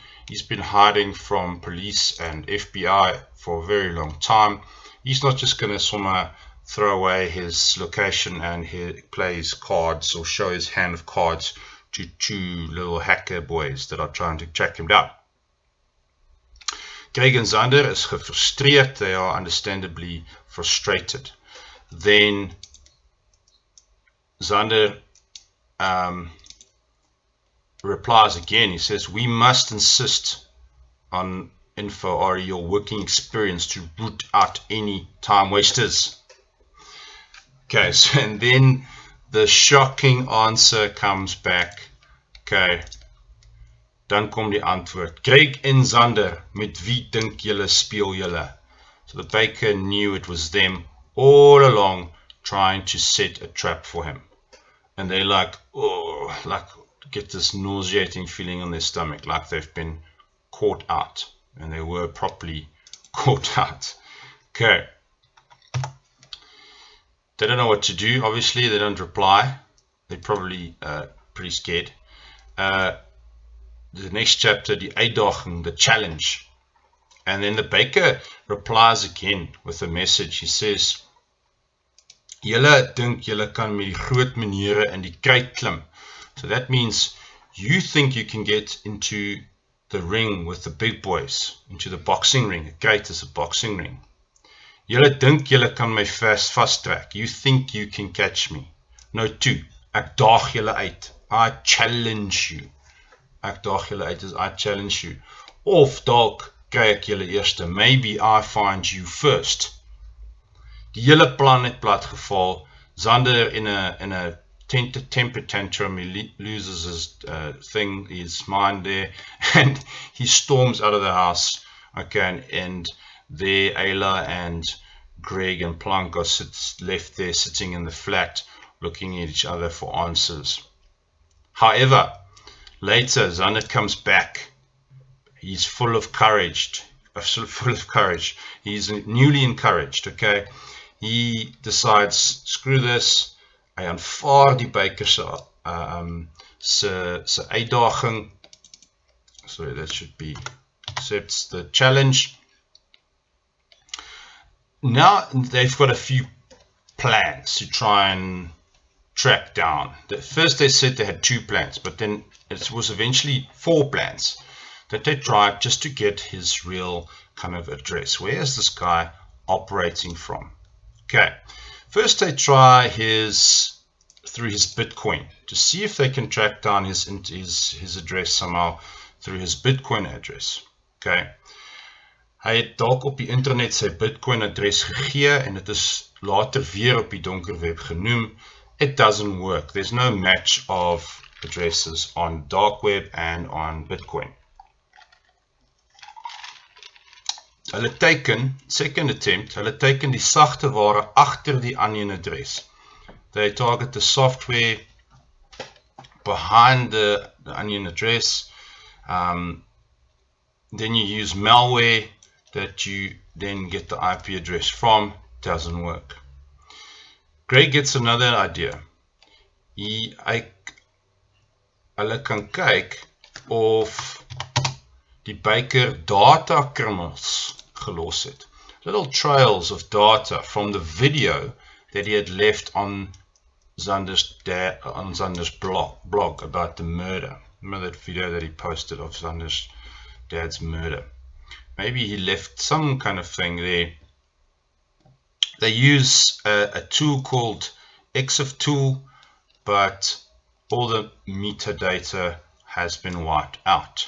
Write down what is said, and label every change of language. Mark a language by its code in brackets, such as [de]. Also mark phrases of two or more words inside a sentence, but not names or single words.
[en] He's been hiding from police and FBI for a very long time. He's not just going to somehow throw away his location and he plays cards or show his hand of cards to two little hacker boys that are trying to track him down. [af] Greg and Zander is gefrustreerd. [en] They are understandably frustrated. Then Zander replies again. He says, we must insist on info or your working experience to root out any time wasters. Okay, so and then the shocking answer comes back. [af] Okay, dan kom die antwoord. Greg en Zander, met wie dink julle speel julle? [en] So the baker knew it was them all along trying to set a trap for him. And they like get this nauseating feeling on their stomach, like they've been caught out. And they were properly caught out. Okay. They don't know what to do. Obviously, they don't reply. They're probably pretty scared. The next chapter, the uitdaging, the challenge. And then the baker replies again with a message. He says, [af] julle dink julle kan met die groot menere in die kruit klim. [en] So that means you think you can get into the ring with the big boys, into the boxing ring. A kruit is a boxing ring. [af] Julle dink julle kan my vasttrek. [en] You think you can catch me. No, two. [af] Ek daag julle uit. [en] I challenge you. [af] Ek daag julle uit is [en] I challenge you. [af] Of dalk kry ek julle eerste. [en] Maybe I find you first. [af] Die hele plan het plat geval. [en] Zander in a temper tantrum, he loses his mind there, and he storms out of the house. Okay, and there Ayla and Greg and Plank are left there sitting in the flat looking at each other for answers. However, later Zander comes back. He's full of courage. He's newly encouraged. Okay, he decides, screw this. [af] Hy aanvaar die baker se uitdaging. [en] Sorry, that should be accepts the challenge. Now they've got a few plans to try and track down. First they said they had 2 plans, but then it was eventually 4 plans that they tried just to get his real kind of address. Where is this guy operating from? Okay, first they try through his Bitcoin to see if they can track down his address somehow through his Bitcoin address. [af] Okay, hy het dalk op die internet sy Bitcoin adres gegee en het is later weer op die donker web genoem. [en] It doesn't work. There's no match of addresses on dark web and on Bitcoin. [af] Hulle teken, [en] second attempt, [af] hulle teken die sagte ware agter die onion adres. [en] They target the software behind the onion address. Then you use malware that you then get the IP address from. Doesn't work. Greg gets another idea. [af] Hulle kan kyk of die baker data krummels gelos het. [en] Little trails of data from the video that he had left on Zander's blog about the murder. Remember that video that he posted of Zander's dad's murder? Maybe he left some kind of thing there. They use a tool called EXIF tool, but all the metadata has been wiped out.